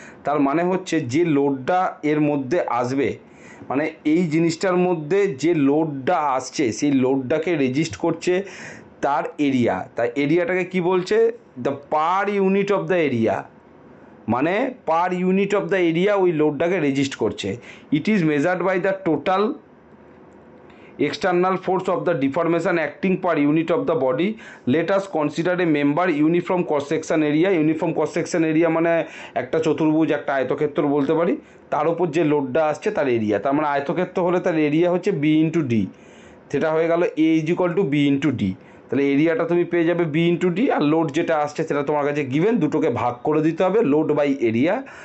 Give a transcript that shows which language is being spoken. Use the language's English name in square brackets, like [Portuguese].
[Bangla] তার মানে হচ্ছে যে লোডটা এর মধ্যে আসবে, মানে এই জিনিসটার মধ্যে যে লোডটা আসছে সেই লোডটাকে রেজিস্ট করছে তার এরিয়া, তাই এরিয়াটাকে কি বলছে? [English] the per unit of the area, মানে per unit of the area [Bangla] ওই লোডটাকে রেজিস্ট করছে। [English] It is measured by the total external force of the deformation acting per unit of the body. Let us consider a member uniform cross section area. [Bangla] Uniform cross section area মানে একটা চতুর্ভুজ, একটা আয়তক্ষেত্র বলতে পারি, তার উপর যে লোডটা আসছে তার এরিয়া। তার মানে আয়তক্ষেত্র হলে তার এরিয়া হচ্ছে বি ইন্টু ডি, সেটা হয়ে গেল এ is equal to B into D. তাহলে এরিয়াটা তুমি পেয়ে যাবে বি ইন্টু ডি, আর লোড যেটা আসছে সেটা তোমার কাছে গিভেন, দুটোকে ভাগ করে দিতে হবে লোড বাই এরিয়া।